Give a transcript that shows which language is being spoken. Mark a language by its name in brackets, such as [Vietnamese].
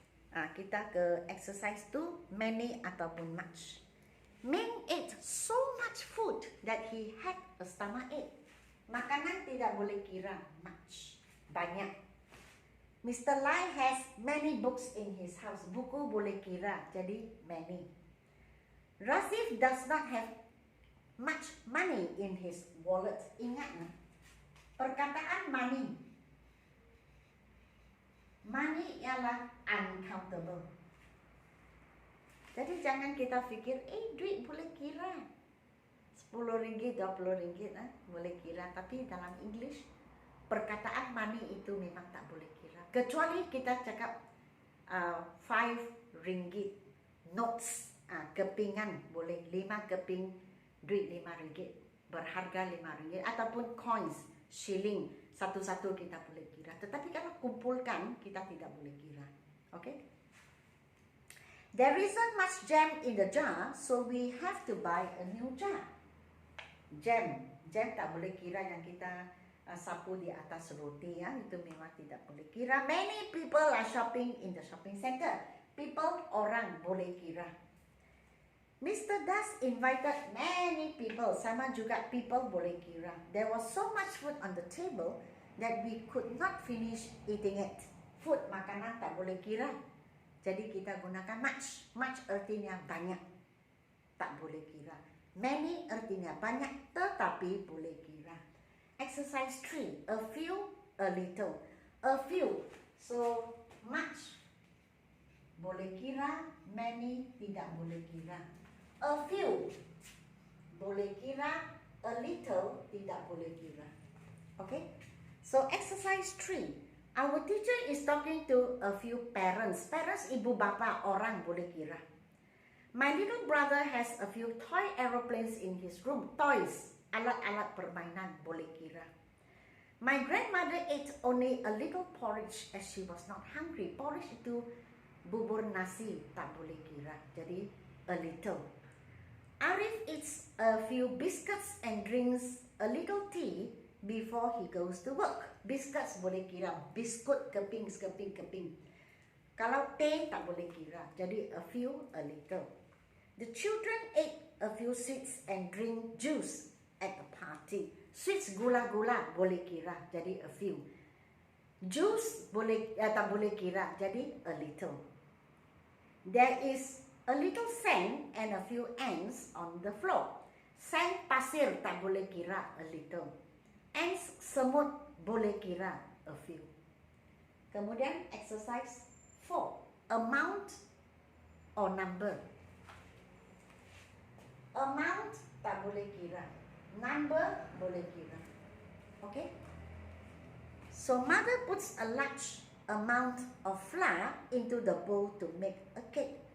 [Malay] Kita ke exercise 2, many ataupun much. [English] Ming ate so much food that he had a stomachache. [Malay] Makanan tidak boleh kira, much, banyak. Mr. [English] Lai has many books in his house. [Malay] Buku boleh kira, jadi many. [English] Rasif does not have much money in his wallet. [Malay] Ingat, perkataan money. Money ialah uncountable. Jadi jangan kita fikir, duit boleh kira. RM10, RM20, boleh kira. Tapi dalam English, perkataan money itu memang tak boleh kira. Kecuali kita cakap RM5 notes, kepingan boleh, 5 keping duit RM5 berharga RM5, ataupun coins, shilling, satu-satu kita boleh kira. Tetapi kalau kumpulkan, kita tidak boleh kira. Okay? [English] There isn't much jam in the jar, so we have to buy a new jar. [Malay] Jam tak boleh kira yang kita sapu di atas roti, ya, itu memang tidak boleh kira. [English] Many people are shopping in the shopping center. People, [Malay] orang, boleh kira. [English] Mr. Das invited many people, [Malay] sama juga people boleh kira. [English] There was so much food on the table that we could not finish eating it. [Malay] Food, makanan tak boleh kira. Jadi kita gunakan much. Much artinya banyak, tak boleh kira. Many artinya banyak, tetapi boleh kira. Exercise 3, a few, a little. A few, so much boleh kira, many tidak boleh kira. A few boleh kira, a little tidak boleh kira. [English] Okay? So exercise 3. Our teacher is talking to a few parents. [Malay] Parents, ibu bapa, orang boleh kira. [English] My little brother has a few toy aeroplanes in his room. Toys, [Malay] alat-alat permainan, boleh kira. [English] My grandmother ate only a little porridge as she was not hungry. [Malay] Porridge itu bubur nasi, tak boleh kira. Jadi a little. [English] Arif eats a few biscuits and drinks a little tea before he goes to work. [Malay] Biscuits boleh kira, biskut, keping. Kalau teh tak boleh kira, jadi a few, a little. [English] The children ate a few sweets and drink juice at a party. [Malay] Sweets, gula-gula, boleh kira, jadi a few. Juice boleh tak boleh kira, jadi a little. [English] There is a little sand and a few ants on the floor. [Malay] Sand, pasir, tak boleh kira, a little. Ants, semut, boleh kira, a few. Kemudian exercise 4, amount or number. Amount tak boleh kira, number boleh kira. Okay? [English] So mother puts a large amount of flour into the bowl to make a cake.